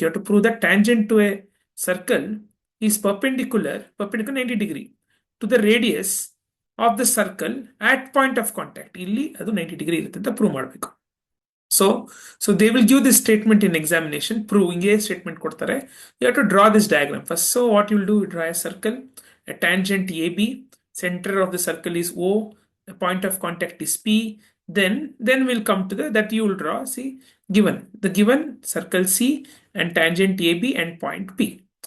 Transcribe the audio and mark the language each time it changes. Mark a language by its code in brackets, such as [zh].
[en] You have to prove that tangent to a circle is perpendicular 90 degree to the radius of the circle at point of contact. [kn] ಇಲ್ಲಿ ಅದು 90 degree ಇರುತ್ತೆ ಅಂತ prove ಮಾಡಬೇಕು. [en] So they will give this statement in examination. [kn] Prove inge statement ಕೊಡ್ತಾರೆ. [en] You have to draw this diagram first. So what you will do, you draw a circle, a tangent AB, center of the circle is O, the point of contact is P. Then we'll come to that you will draw. See, the given circle C and tangent AB and point P.